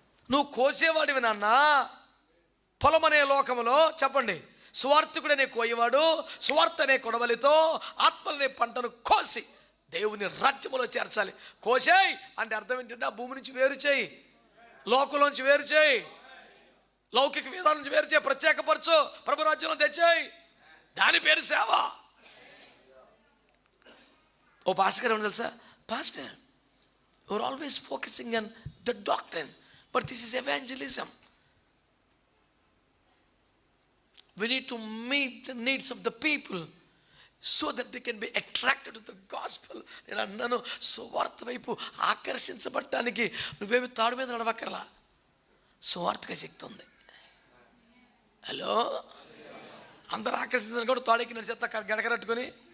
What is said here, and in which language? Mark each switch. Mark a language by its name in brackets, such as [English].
[Telugu] నువ్వు కోసేవాడివి నాన్న. పొలం అనే లోకములో చెప్పండి, సువార్తికుడనే కోయవాడు సువార్త అనే కొడవలితో ఆత్మలనే పంటను కోసి దేవుని రాజ్యములో చేర్చాలి. కోసేయి అంటే అర్థం ఏంటంటే ఆ భూమి నుంచి వేరు చేయి, లోకంలోంచి వేరు చేయి, లౌకిక వేదాల నుంచి వేరు చేయి, ప్రత్యేకపరచు, ప్రభు రాజ్యంలో తెచ్చేయి. దాని పేరు సేవ. ఓ పాస్టర్ గారు తెలుసా, pastor [English] we're always focusing on the doctrine, but this is evangelism. We need to meet the needs of the people so that they can be attracted to the gospel. [Telugu] నేను అన్నాను, సువార్త వైపు ఆకర్షించబడటానికి నువ్వేమి తాడు మీద నడవక్కర్లా, సువార్తగా శక్తి ఉంది. హలో, అందరు ఆకర్షించాలని కూడా తాడెక్కి నడిచేస్తా గడకరట్టుకొని.